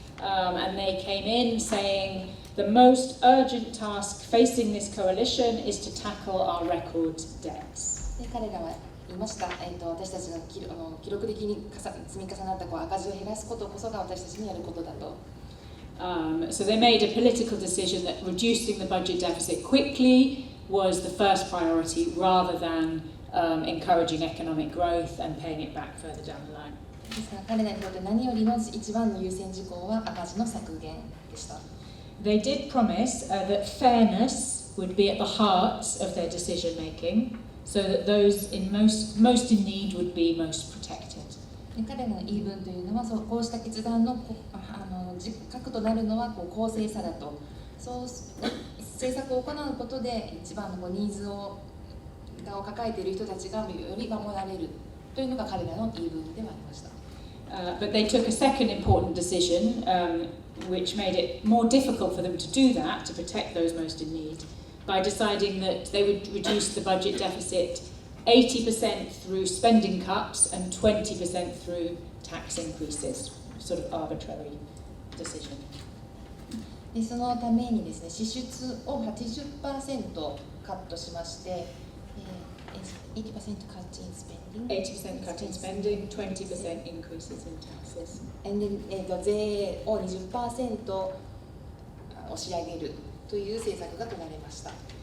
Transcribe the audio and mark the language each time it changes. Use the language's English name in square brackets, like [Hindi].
[English] And they came in saying the most urgent task facing this coalition is to tackle our record debts. [Japanese] で、彼らは言いました。私たちの記録的に積み重なった赤字を減らすことこそが私たちにやることだと。 [English] So they made a political decision that reducing the budget deficit quickly was the first priority rather than encouraging economic growth and paying it back further down the line. [Japanese] ですから彼らにとって何よりの一番の優先事項は赤字の削減でした。 [English] They did promise that fairness would be at the heart of their decision making, so that those in most in need would be most protected. [Japanese] 彼らの言い分というのは、こうした決断の核となるのは公正さだと。そう政策を行うことで一番のニーズを抱えている人たちがより守られるというのが彼らの言い分ではありました。 [English] But they took a second important decision, which made it more difficult for them to do that, to protect those most in need, by deciding that they would reduce the budget deficit 80% through spending cuts and 20% through tax increases, sort of arbitrary decision. [Japanese] で、そのためにですね、支出を 80% カットしまして、 [English] 80% cut in spending, 80% cut in spending, 20% increases in taxes. And then, [Japanese] 税を 20% 押し上げるという政策が取られました。